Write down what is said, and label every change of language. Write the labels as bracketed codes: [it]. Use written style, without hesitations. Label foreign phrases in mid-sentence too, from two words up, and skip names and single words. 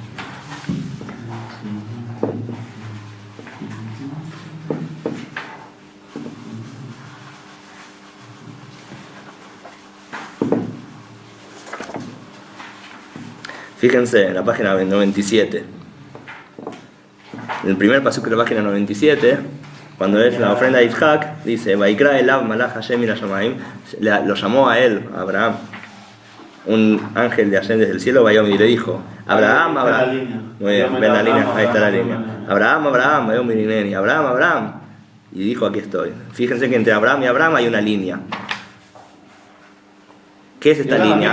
[es] Fíjense en la página 97. En el primer pasaje de la página 97, cuando es la ofrenda de Yitzhak, dice: [he] ויקרא אליו מלאך השם אל השמים, [es] lo llamó a él, a Abraham, un ángel de Hashem desde el cielo, Vayom, y le dijo: Abraham, Abraham. Muy bien, ven la línea, ahí está la línea. Abraham, Abraham, Vayom, y Abraham, Abraham. Y dijo: aquí estoy. Fíjense que entre Abraham y Abraham hay una línea. ¿Qué es esta línea?